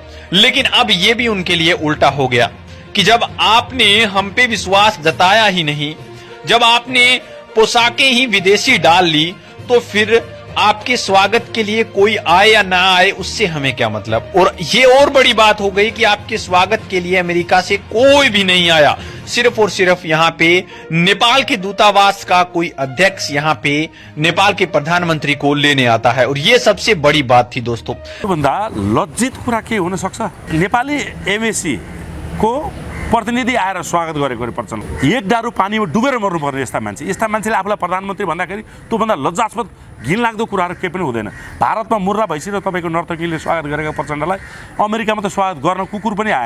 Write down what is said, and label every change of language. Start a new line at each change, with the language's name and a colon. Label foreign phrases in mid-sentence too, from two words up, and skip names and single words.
Hindi: लेकिन अब ये भी उनके लिए उल्टा हो गया कि जब आपने हम पे विश्वास जताया ही नहीं, जब आपने पोशाकें ही विदेशी डाल ली, तो फिर आपके स्वागत के लिए कोई आए या ना आए उससे हमें क्या मतलब। और ये और बड़ी बात हो गई कि आपके स्वागत के लिए अमेरिका से कोई भी नहीं आया, सिर्फ और सिर्फ यहाँ पे नेपाल के दूतावास का कोई अध्यक्ष यहाँ पे नेपाल के प्रधानमंत्री को लेने आता है। और ये सबसे बड़ी बात थी दोस्तों।
Nepali: भन्दा लज्जित कुरा के हुन सक्छ? नेपाली एमएसी को प्रतिनिधि आएर स्वागत गरेको प्रचण्ड। 1 डारू पानीमा डुबेर मर्नुपर्ने यस्ता मान्छेले आफूलाई प्रधानमन्त्री भन्दाखेरि त्योभन्दा लज्जास्पद घिनलाग्दो कुराहरू केही पनि हुँदैन। भारतमा मुर्रा भइसक्यो तपाईँको नर्तकीले स्वागत गरेको प्रचण्डलाई अमेरिकामा त स्वागत गर्न कुकुर पनि आएन।